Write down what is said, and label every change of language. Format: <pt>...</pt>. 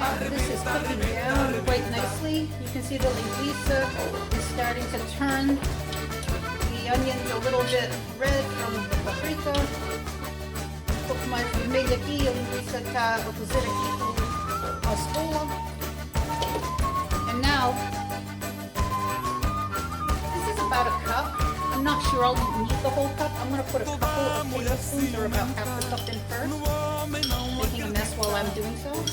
<en>This is cooking down quite nicely. You can see the linguiça is starting to turn. The onions a little bit red from the paprika.</en> <pt>Um pouco mais vermelho aqui. A linguiça está a cozer aqui com a espuma.</pt> <en>And now, this is about a cup. I'm not sure I'll need the whole cup. I'm going to put a couple of tablespoons or about half the cup in first. Making a mess while I'm doing so.</en>